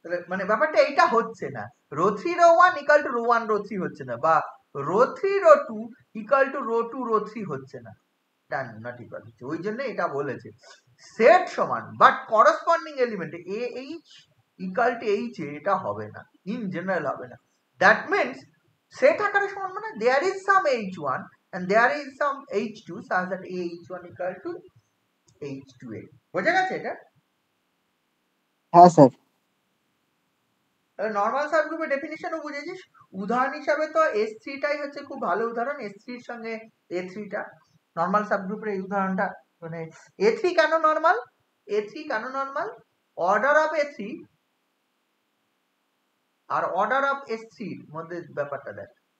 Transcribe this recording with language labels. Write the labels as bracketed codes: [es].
[bn] মানে ব্যাপারটা এইটা হচ্ছে না, rho 3 rho 1 equal to rho 1 rho 3 হচ্ছে না, বা rho 3 rho 2 equal to rho 2 rho 3 হচ্ছে না, নট ইকুয়াল হচ্ছে। ওই জন্য এটা বলেছে সেট সমান, but corresponding element A H equal to H এটা হবে না, [en] in general [bn] হবে না। [en] that means [bn] সেট আকারে সমান মানে [en] There is some h1 and there is some h2 such that ah1 equal to h2a। [bn] বোঝা গেছে এটা? হ্যাঁ স্যার নর্মাল সাবগ্রুপের ডেফিনিশনও বুঝেছিস। উদাহরণ হিসাবে তো S3 টাই হচ্ছে খুব ভালো উদাহরণ, S3 এর সঙ্গে A3 টা নর্মাল সাবগ্রুপের এই উদাহরণটা। মানে A3 কেন নর্মাল, A3 কেন normal, order of A3 আর order of S3 এর মধ্যে ব্যাপারটা দেখ।